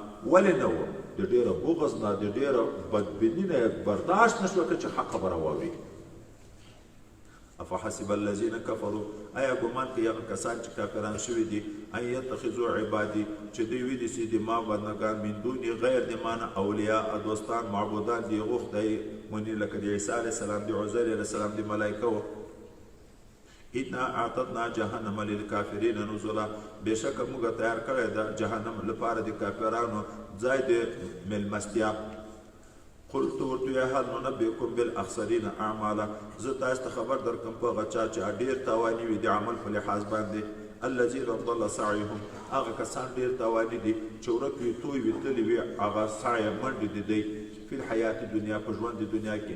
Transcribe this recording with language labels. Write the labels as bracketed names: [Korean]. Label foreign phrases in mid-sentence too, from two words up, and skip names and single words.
[Pashto] ولې نه و؟ د ډېره بغض نه، د ډېره بدبیني نه برداشت نه شوه چې حق خبره واوري. [Arabic] افحسب الذین کفروا، [Pashto] آیا ګمان کوي هغه کسان چې کافران شوي دي، [Arabic] ان یتخذوا عبادي، [Pashto] چې دوی ونیسي د ما بندګان، [Arabic] من دوني، [Pashto] غیر د ما نه، اولیاء، دوستان، معبودان دي هغو خدای مني، لکه د عیسی [Arabic] علیه السلام، [Pashto] د عزیر [Arabic] علیه السلام، [Pashto] د ملایکو. [Arabic] انا اعتدنا جهنم للکافرین نزلا، [Pashto] بېشکه موږ تیار کړی ده جهنم لپاره د کافرانو ځای د میلمستیا. قلت ورته [Arabic] هل ننبئکم بالاخسرین اعمالا، [Pashto] زه تاسو ته خبر درکړم په هغه چا چې ډېر تاواني وي د عمل په لحاظ باندې. [Arabic] الذین ضل سعیهم، [Pashto] هغه کسان ډېر تاواني دي چې ورک وي، توی وي، تللي وي هغه سعی منډې د دی [Arabic] فی الحیات دنیا، [Pashto] په ژوند د دنیا کې.